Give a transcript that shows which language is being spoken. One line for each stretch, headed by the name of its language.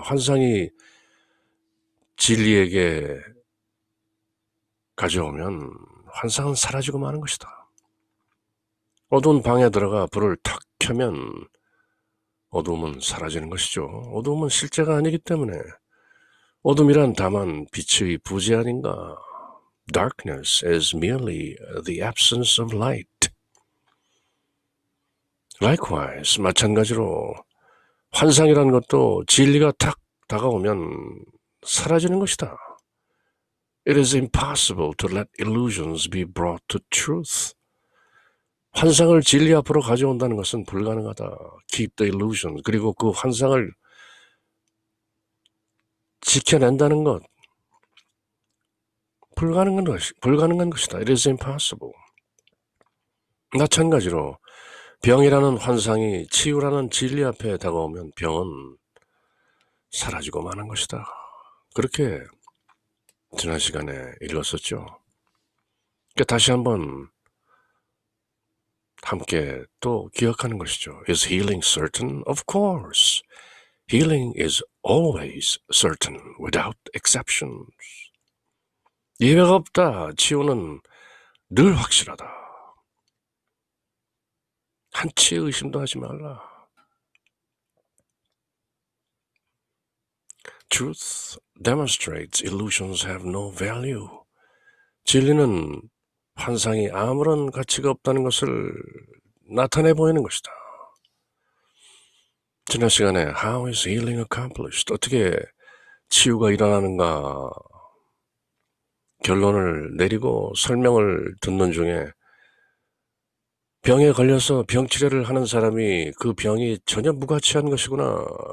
Korean: 환상이 진리에게 가져오면 환상은 사라지고 마는 것이다. 어두운 방에 들어가 불을 탁 켜면 어두움은 사라지는 것이죠. 어두움은 실제가 아니기 때문에 어둠이란 다만 빛의 부재 아닌가.
English: Darkness is merely the absence of light. Likewise,
Korean: 마찬가지로 환상이라는 것도 진리가 탁 다가오면 사라지는 것이다.
English: It is impossible to let illusions be brought to truth.
Korean: 환상을 진리 앞으로 가져온다는 것은 불가능하다.
English: Keep the illusion.
Korean: 그리고 그 환상을 지켜낸다는 것. 불가능한 것이다.
English: It is impossible.
Korean: 마찬가지로 병이라는 환상이 치유라는 진리 앞에 다가오면 병은 사라지고 마는 것이다. 그렇게 지난 시간에 읽었었죠. 그러니까 다시 한번 함께 또 기억하는 것이죠.
English: Is healing certain? Of course. Healing is always certain, without exceptions.
Korean: 예외가 없다. 치유는 늘 확실하다. 한치의 의심도 하지 말라.
English: Truth demonstrates illusions have no value.
Korean: 진리는 환상이 아무런 가치가 없다는 것을 나타내 보이는 것이다. 지난 시간에
English: How is healing accomplished?
Korean: 어떻게 치유가 일어나는가 결론을 내리고 설명을 듣는 중에 병에 걸려서 병치료를 하는 사람이 그 병이 전혀 무가치한 것이구나.